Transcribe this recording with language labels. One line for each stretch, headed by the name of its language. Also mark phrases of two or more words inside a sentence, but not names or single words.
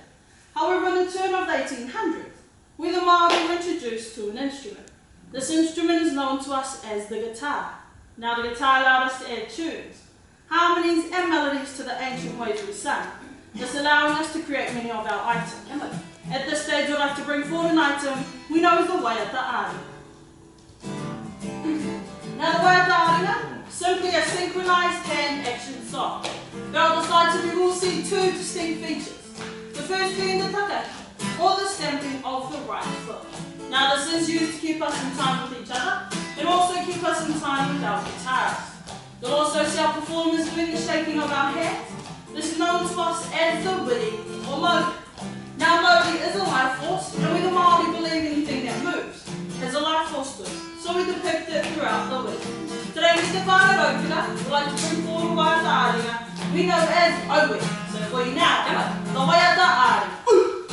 English: However, in the turn of the 1800s, we the Maori were introduced to an instrument. This instrument is known to us as the guitar. Now, the guitar allowed us to add tunes, harmonies and melodies to the ancient ways we sang, thus allowing us to create many of our items. At this stage, I'd like to bring forward an item we know as the
Māori: waiata aringa.
English: Now, the
Māori: waiata aringa,
English: simply a synchronized hand-action song. But on this item, you will see two distinct features. The first being the takaki, or the stamping of the right foot. Now, this is used to keep us in time with each other, and also keep us in time with our guitarists. You'll also see our performers doing the shaking of our hands. This is known to us as the wiri or mauri. Now, mauri is a life force, and we the Maori believe anything that moves has a life force to it, so we depict it throughout the wiri. Today, we
Māori: te whānau
English: we'd like to bring forward
Māori: waiata aringa
English: we know as Owe. So for you now, the
Māori: waiata aringa.